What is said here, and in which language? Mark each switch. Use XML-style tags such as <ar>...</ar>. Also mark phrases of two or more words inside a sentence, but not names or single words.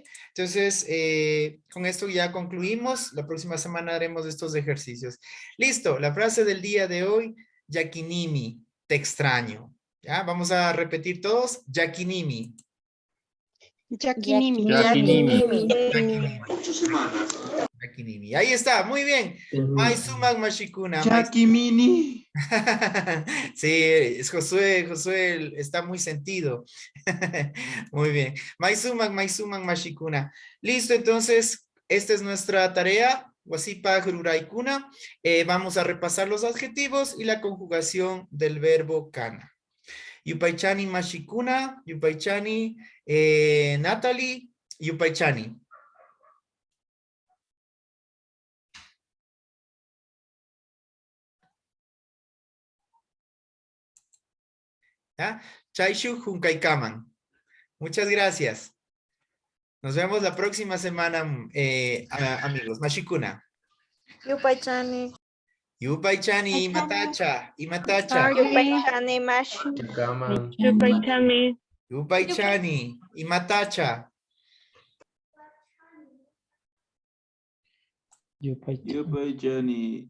<es>Entonces, con esto ya concluimos, la próxima semana haremos estos ejercicios. Listo, la frase del día de hoy, Yakinimi, te extraño. ¿Ya? Vamos a repetir todos,</es> <qu>Yakinimi. Yakinimi. Yakinimi.</qu> <es>Ahí está, muy bien.</es> <qu>Maisumak Mashikuna. Yakimini.</qu> <es>Sí, es Josué está muy sentido. Muy bien.</es> <qu>Maisumak Mashikuna.</qu> <es>Listo, entonces, esta es nuestra tarea.</es> <qu>Wasipa Jururaikuna.</qu> <es>Vamos a repasar los adjetivos y la conjugación del verbo kana.</es> <qu>Yupaychani Mashikuna, Yupaychani Natalie, Yupaychani.</qu> <es>¿Ya?</es> <qu>Chaishu Junkaikaman.</qu> <es>Muchas gracias. Nos vemos la próxima semana, amigos.</es> <qu>Mashikuna. Yupaychani. Yupaychani, Imatacha, Imatacha. Yupaychani Mashi. Yupaychani. Yupaychani, Imatacha. Yupaychani.</qu>